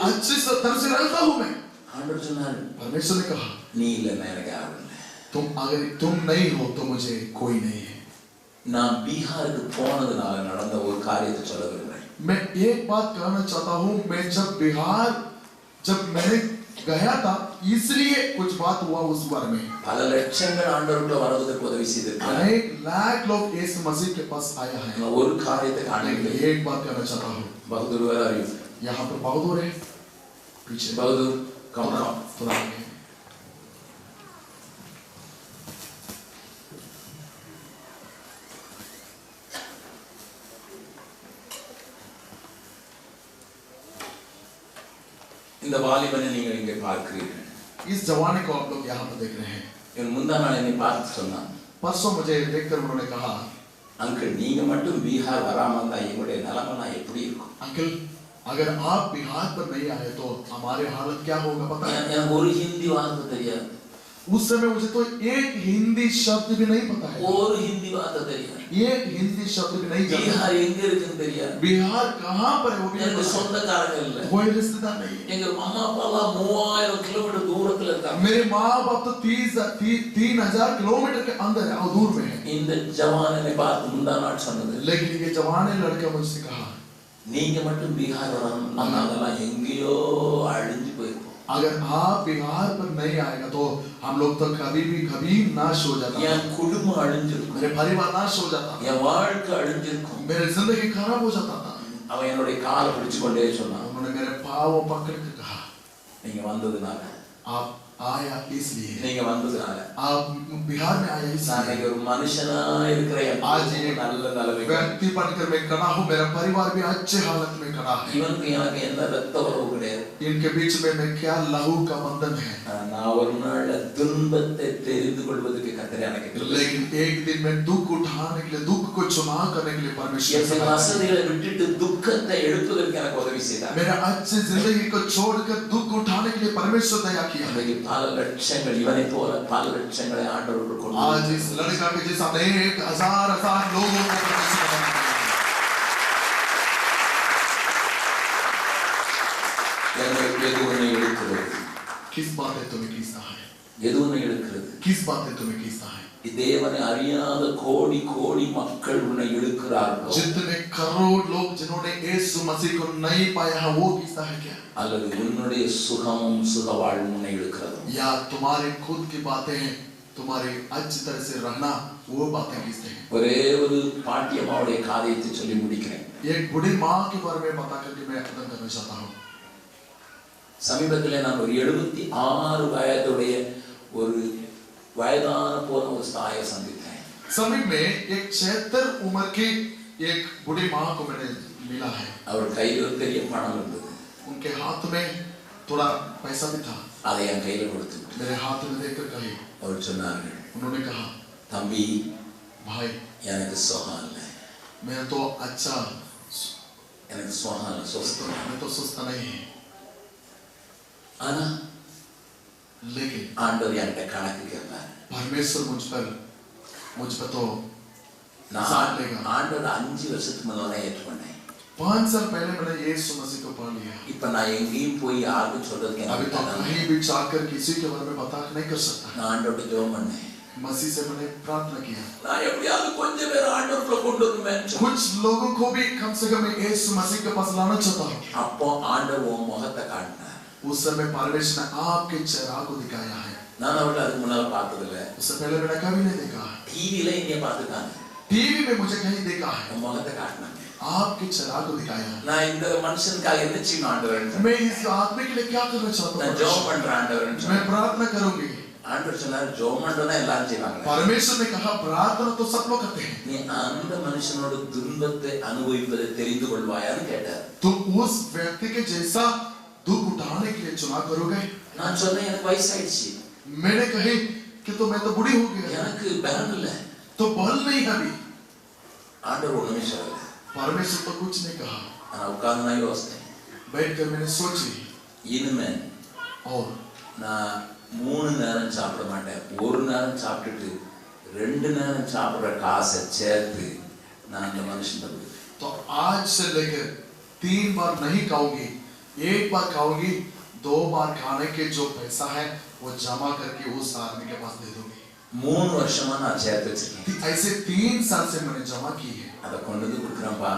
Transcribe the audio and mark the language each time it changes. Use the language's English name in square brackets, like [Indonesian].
[Hindi] अच्छे तरह से रहता हूँ मैं। [Tamil] ஆண்டவர் சொன்னாரு, [Hindi] परमेश्वर ने कहा [Tamil] நீ இல்லைன்னா எனக்கு யாரும் இல்லை. [Hindi] तुम अगर तुम नहीं हो तो मुझे कोई नहीं है। [Tamil] நான் பீகாருக்கு போனதுனால நடந்த ஒரு காரியத்தை சொல்ல விரும்புறேன். [Hindi] मैं एक बात कहना चाहता हूँ, मैं जब बिहार जब मैंने गया था इसलिए कुछ बात हुआ उस बारे में। [Tamil] பல லட்சங்கள் ஆண்டவர்கிட்ட வருவதற்கு உதவி செய்திருக்கிறார். [Hindi] अनेक लाख लोग इस मसीह के पास आया है। [Tamil] நான் ஒரு காரியத்தை [Hindi] लेकिन [Tamil] காணவில்லை. [Hindi] एक बात कहना चाहता हूँ, [Tamil] பகதூர் வேற அறிவு, [Hindi] यहाँ पर बहादुर है पीछे [Tamil] பகதூர் [English] come [Hindi] थोड़ा [English] come. [Hindi] थोड़ा आगे। [Tamil] இந்த வாலிபனை நீங்கள் இங்கே பார்க்கிறீர்கள். [Hindi] इस जवानी को आप लोग यहाँ पर देख रहे हैं। [Tamil] இவன் முந்தா நாள் என்னை பார்த்து சொன்னான், [Hindi] परसों मुझे देखकर उन्होंने कहा, [Tamil] அங்கிள் நீங்க மட்டும் பீகார் வராம இருந்தா எங்களுடைய நிலைமை எப்படி இருக்கும்? [Hindi] अंकल अगर आप बिहार पर नहीं आए तो हमारे हालत क्या होगा पता है? [Tamil] எனக்கு ஒரு ஹிந்தி வார்த்தை தெரியாது, [Hindi] उस समय मुझे तो एक हिंदी शब्द भी नहीं पता है, [Tamil] ஒரு ஹிந்தி வார்த்தை தெரியாது, [Hindi] एक हिंदी शब्द भी नहीं जानता। [Tamil] பீகார் எங்க இருக்குன்னு தெரியாது, [Hindi] बिहार कहाँ पर है वो भी नहीं [Tamil] எனக்கு [Hindi] पता है। [Tamil] சொந்தக்காரங்க இல்ல, [Hindi] कोई रिश्तेदार नहीं है। [Tamil] எங்க அம்மா அப்பா எல்லாம் 3000 கிலோமீட்டர் தூரத்துல இருக்காங்க. [Hindi] मेरे माँ बाप तो 3000 किलोमीटर के अंदर है और दूर में है। [Tamil] இந்த ஜவானை பார்த்து முந்தா நாள் சொன்னது, [Hindi] लेकिन ये जवान लड़का मुझसे कहा, [Tamil] நீங்க மட்டும் பீகார் வரணும், நம்ம அதெல்லாம் எங்கேயோ அழிஞ்சு போயிருக்கோம். [Hindi] अगर आप बिहार पर नहीं आएगा तो हम लोग तो कभी नाश हो जाता, [Tamil] என் குடும்பம் அழிஞ்சிருக்கும், [Hindi] मेरे परिवार नाश हो जाता, [Tamil] என் வாழ்க்கை அழிஞ்சிருக்கும். [Hindi] मेरी जिंदगी खराब हो जाता था। [Tamil] அவன் என்னுடைய காலை பிடிச்சு கொண்டே சொன்னான், [Hindi] उन्होंने मेरे पाँव पकड़ के कहा, [Tamil] நீங்க வந்ததுனால, [Hindi] आप आया इसलिए, [Tamil] நீங்க வந்ததுனால [Hindi] आप बिहार में आया [Tamil] நான் [Hindi] इसलिए, [Tamil] இன்னைக்கு ஒரு மனுஷனா இருக்கிறேன். [Hindi] आज एक [Tamil] நல்ல நிலைமை. [Hindi] व्यक्ति बनकर मैं खड़ा हूँ, मेरा परिवार भी अच्छे हालत में खड़ा है। [Tamil] இவனுக்கு எனக்கு எந்த ரத்த உறவு கிடையாது. [Hindi] इनके बीच में मैं क्या लहू का बंधन है, [Tamil] நான் ஒரு நாள் துன்பத்தை தெரிந்து கொள்வதற்கு கர்த்தர் எனக்கு கிருபை. [Hindi] लेकिन एक दिन में दुख उठाने के लिए, दुख को चुनाव करने के लिए परमेश्वर [Tamil] என் வசதிகளை விட்டுட்டு துக்கத்தை எடுப்பதற்கு எனக்கு உதவி செய்தார். [Hindi] मेरा अच्छी जिंदगी को छोड़कर दुख उठाने के लिए परमेश्वर दया किया। [Tamil] இன்றைக்கு பல லட்சங்கள் இவனை போல பல லட்சங்களை ஆண்டவர்கள் கொண்டு [Hindi] आज इस लड़का के जैसा अनेक हजार लोगों को परमेश्वर बना दिया। [Tamil] எது உன்னை எடுக்கிறது? [Hindi] किस बातें तुम्हें खींचता है, [Tamil] எது உன்னை எடுக்கிறது? [Hindi] किस बातें तुम्हें खींचता है? [Tamil] தேவனை அறியாத கோடி கோடி மக்கள் உன்னை இழுக்கிறார்களோ, [Hindi] जितने करोड़ लोग जिन्होंने यीशु मसीह को नहीं पाया है वो खींचता है क्या? [Tamil] அல்லது உன்னுடைய சுகமும் சுகவாழ்வும் உன்னை இழுக்கிறது? [Hindi] या तुम्हारे खुद की बातें, तुम्हारे अच्छी तरह से रहना वो बातें लिखते हैं। [Tamil] ஒரே ஒரு பாட்டியம்மாவுடைய காரியத்தை சொல்லி முடிக்கிறேன். [Hindi] एक बुढ़ी माँ के बारे में बता करके मैं खत्म करना चाहता हूँ। [Tamil] சமீபத்திலே நான் ஒரு 76 வயதுடைய ஒரு வயதான போன ஒரு தாயை சந்தித்தேன். [Hindi] समीप में एक 76 उम्र की एक बुढ़ी माँ को मैंने मिला है। [Tamil] அவர் கையில் ஒரு பெரிய பணம் இருந்தது. [Hindi] उनके हाथ में थोड़ा पैसा भी था। [Tamil] அதை என் கையில் கொடுத்து [Hindi] मेरे हाथ में देकर कहे, [Tamil] அவர் சொன்னார்கள், [Hindi] उन्होंने कहा, [Tamil] தம்பி [Hindi] भाई [Tamil] எனக்கு சுகம் இல்லை, [Hindi] मैं तो अच्छा, [Tamil] எனக்கு சுகம் இல்லை, சுஸ்தம் இல்லை. [Hindi] मैं तो सुस्त नहीं है, [Tamil] ஆனா [Hindi] लेकिन [Tamil] ஆண்டவர் என்கிட்ட கணக்கு கேட்பார். [Hindi] परमेश्वर मुझ पर तो [Tamil] நான் [Hindi] साथ लेगा। [Tamil] ஆண்டவர் 5 வருஷத்துக்கு முன்னால ஏற்றுக்கொண்டேன். [Hindi] 5 साल पहले मैंने यीशु मसीह को पा लिया। [Tamil] இப்ப நான் எங்கேயும் போய் யாருக்கும் சொல்றதுக்கு [Hindi] अभी तो [Tamil] எனக்கு [Hindi] कहीं भी जाकर किसी के बारे में बता नहीं कर सकता। [Tamil] நான் ஆண்டவர்ட்ட ஜெபம் பண்ணேன். [Hindi] मसीह से मैंने प्रार्थना किया, [Tamil] நான் எப்படியாவது கொஞ்சம் பேர் ஆண்டவருக்குள்ள கொண்டு வரணும்னு. [Hindi] कुछ लोगों को भी कम से कम यीशु मसीह के पास लाना चाहता हूँ। [Tamil] அப்போ ஆண்டவர் உன் முகத்தை காட்டினார். [Hindi] उस समय परमेश्वर ने आपके चेहरा को दिखाया है। [Tamil] நான் அவளை அதுக்கு முன்னால பார்த்தது இல்ல. [Hindi] उससे पहले मैंने कभी नहीं देखा। [Tamil] டிவில இங்க பார்த்துட்டாங்க. [Hindi] टीवी में मुझे कहीं देखा है, [Tamil] உன் முகத்தை காட்டினாங்க. [Hindi] आपके चेहरा को दिखाया है। [Tamil] நான் இந்த மனுஷனுக்காக என்ன செய்யணும் ஆண்டவரே? [Hindi] मैं इस आदमी के लिए क्या करना चाहता [Tamil] நான் [Hindi] हूँ? [Tamil] ஜெபம் பண்றேன் ஆண்டவரே. [Hindi] मैं प्रार्थना करूंगी। [Tamil] ஆண்டவர் சொன்னார், ஜெபம் பண்றதா எல்லாரும் செய்வாங்க. [Hindi] परमेश्वर ने कहा प्रार्थना तो सब लोग करते हैं। [Tamil] நீ அந்த மனுஷனோட துன்பத்தை அனுபவிப்பதை தெரிந்து கொள்வாயான்னு கேட்டார். [Hindi] तुम उस व्यक्ति के जैसा दुख उठाने के लिए चुनाव करोगे? [Tamil] நான் சொன்னேன், எனக்கு வயசாயிடுச்சு, [Hindi] मैंने कही कि तो मैं तो बूढ़ी हो गई, [Tamil] எனக்கு பலம் இல்ல. [Hindi] तो बल नहीं है अभी। [Tamil] ஆண்டவர் ஒண்ணுமே சொல்லல. [Hindi] परमेश्वर तो कुछ नहीं कहा। [Tamil] ஆனா உட்கார்ந்து நான் யோசித்தேன், [Hindi] बैठकर मैंने सोची, [Tamil] இனிமே [Hindi] और [Tamil] நான் 3 நேரம் சாப்பிட மாட்டேன். 1 நேரம் சாப்பிட்டுட்டு 2 நேரம் சாப்பிடுற காசை சேர்த்து நான் அந்த மனுஷன் கொடுப்பேன். [Hindi] तो आज से लेकर 3 बार नहीं खाऊंगी, 1 बार खाऊंगी, 2 बार खाने के जो पैसा है वो जमा करके उस आदमी के पास दे दूंगी। [Tamil] 3 வருஷமா நான் சேர்த்து வச்சிருக்கேன். [Hindi] ऐसे 3 साल से मैंने जमा की है। [Tamil] அதை கொண்டு வந்து கொடுக்குறேன்ப்பா.